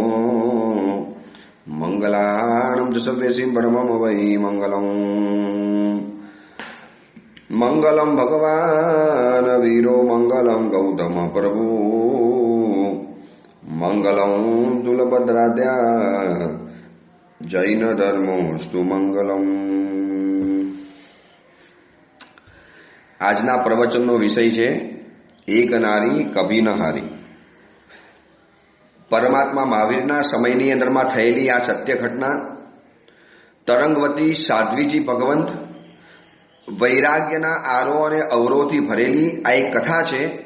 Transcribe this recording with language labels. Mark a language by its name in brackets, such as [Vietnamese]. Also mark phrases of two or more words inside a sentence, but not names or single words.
[Prakrit languages] मंगलाणं च सर्वेसिं परमं वै मंगलम् मंगलम भगवान वीरो मंगलम गौतम प्रभु मंगलम तुलभद्राद्या जैन धर्मोस्तु मंगलम। [Gujarati] આજના પ્રવચનનો વિષય છે એક નારી કભી ન હારી। પરમાત્મા મહાવીરના સમયની અંદરમાં થયેલી આ સત્ય ઘટના તરંગવતી સાધ્વીજી ભગવંત વૈરાગ્યના આરો અને અવરોથી ભરેલી આ એક કથા છે।